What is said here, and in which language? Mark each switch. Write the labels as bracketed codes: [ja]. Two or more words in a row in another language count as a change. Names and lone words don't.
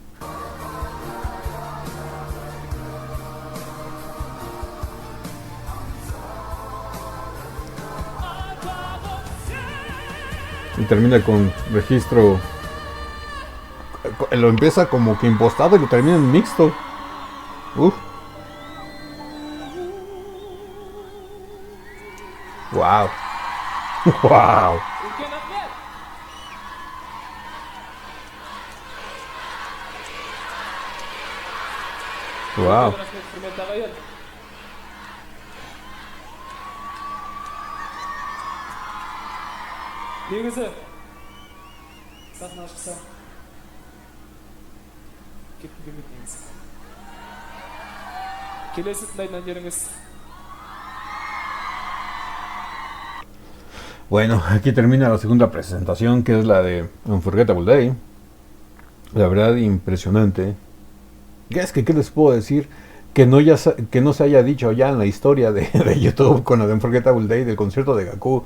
[es] Y termina con registro. Lo empieza como que impostado y lo termina en mixto. Uf. Wow. Wow. Wow. [kk] негізі сахнаға шықса кеткім келмейді негізі. Келесі тыңдайтын әндеріңіз. [es] Bueno, aquí termina la segunda presentación, que es la de Unforgettable Day. La verdad, impresionante. ¿Qué les puedo decir? Que no se haya dicho ya en la historia de YouTube con la de Unforgettable Day del concierto de Gakú.